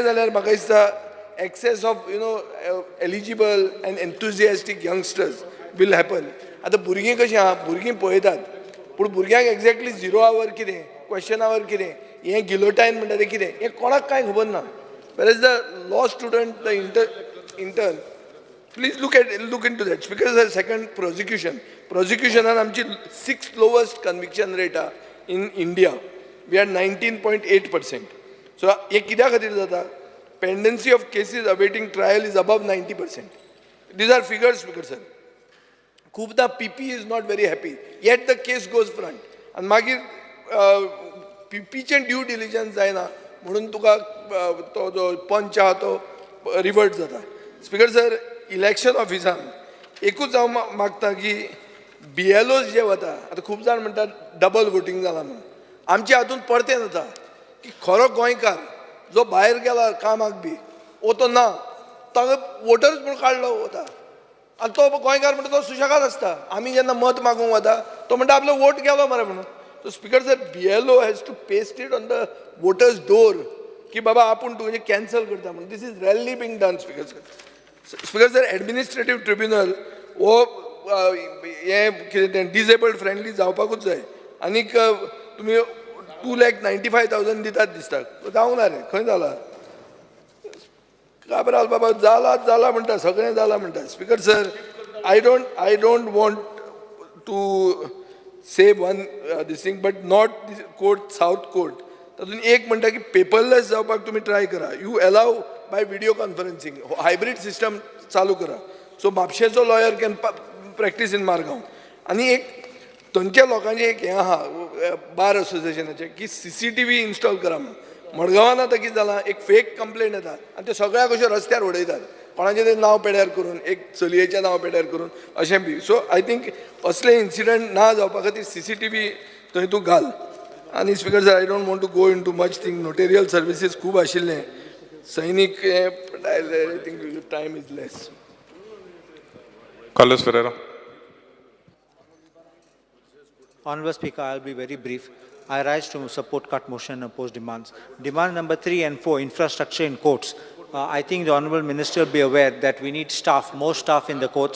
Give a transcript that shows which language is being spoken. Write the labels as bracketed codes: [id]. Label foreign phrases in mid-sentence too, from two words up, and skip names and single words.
[kok] जाल्यार म्हाका दिसता [en] excess of eligible and enthusiastic youngsters will happen [kok] आतां भुरगीं कशीं आहा भुरगीं पळयतात पूण भुरग्यांक एक्झॅक्टली 0 आवर कितें [en] question hour [kok] कितें हें गिलोटायन म्हणटा तें कितें हें कोणाक कांय खबर ना [en] where is the law student the intern please look into that Speaker sir [kok] सेकंड प्रोसिक्युशनान आमची 6th [en] lowest conviction rate [kok] आहा [en] in India we are [kok] 19.8%. [en] सो [kok] हें कित्या खातीर जाता [en] pendency of cases awaiting trial is above 90%. these are figures Speaker sir खूबदां PP is not very happy yet the case goes front [kok] आनी मागीर पीपीचें ड्यू डिलिजन्स जायना म्हणून तुका तो जो पंच आहा तो रिवर्ट जाता. स्पीकर सर इलेक्शन ऑफिसान एकूच हांव मागता की BLOs जे वता आतां खूब जाण म्हणटात double voting जालां म्हणून आमचे हातूंत परतें जाता की खरो गोंयकार जो भायर गेला कामाक बी तो ना ताका वोटर्स म्हूण काडलो वता आनी तो गोंयकार म्हणटा तो सुशेगाद आसता आमी जेन्ना मत मागूंक वता तो म्हणटा आपलो वोट गेलो मरे म्हणून. [en] So Speaker sir, BLO has to paste it on the voters' door. [kok] कि बाबा आपण तुझे कॅन्सल करता म्हणून. [en] This is rarely being done, Speaker sir. [kok] स्पीकर सर [en] administrative tribunal [kok] हो हें कितें तें [en] disabled friendly [kok] जावपाकूच जाय आनीक तुमी 2,95,000 दितात दिसता जावंक ना रे खंय जाला काबराल बाबा जाला म्हणटा सगळें जाला म्हणटा [en] Speaker sir I don't want to say one this thing but not court South court [kok] तातूंत एक म्हणटा की पेपरलेस जावपाक तुमी ट्राय करा [en] you allow by video conferencing hybrid system चालू [kok] करा सो म्हापशेचो [en] lawyer can practice in [kok] मारगांव आनी एक थंयच्या लोकांचें एक हें आहा बार असोसिएशनाचें की [en] CCTV install [kok] करा मडगांवान आतां कितें जालां एक [en] fake complaint [kok] येता आनी ते सगळ्याक अशे रस्त्यार उडयतात कोणाचें तें नांव पेड्यार करून एक चलयेचें नांव पेड्यार करून अशें बी [en] so I think [kok] असले इन्सिडंट ना जावपा खातीर CCTV थंय तूं घाल आनी [en] Speaker sir I don't want to go into much thing notarial services [kok] खूब आशिल्लें सैनीक [en] I think time is less Carlos Ferreira. Honourable Speaker, I'll be very brief. I rise to support cut motion and oppose demands. Demand number 3 and 4, infrastructure in courts. I think the Honourable Minister will be aware that we need staff, more staff in the courts.